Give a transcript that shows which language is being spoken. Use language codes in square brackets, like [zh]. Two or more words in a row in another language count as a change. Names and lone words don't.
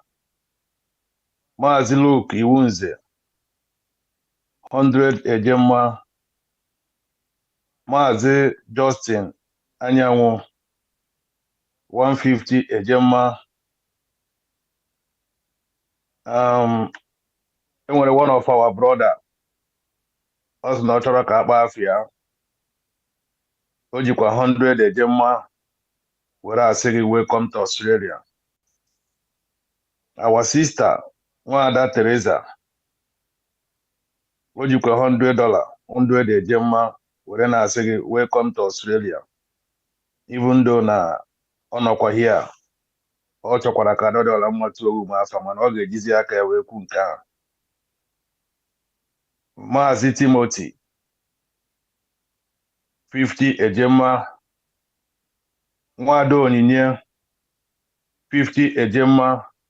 [ig] Maazị Luke Iwunze, 100 Ejemma. Maazị Justin Anyanwụ, 150 Ejemma. Enwere [en] one of our brother, [ig] us na ọ chọrọ ka akpa afịa. O jikwa 100 Ejemma were asị gị [en] welcome to Australia. Our sister, [ig] Nwada Teresa, o jikwa $100, 100 Ejemma were na-asị gị [en] welcome to Australia. Even though [ig] na ọ nọkwa here, ọ chọkwara ka $1 mmatu owu ma afa, mana ọ ga-ejizi aka ya wee kwu nke a. Maazị Timothy, 50 Ejemma. Nwada Onyinye, 50 Ejemma.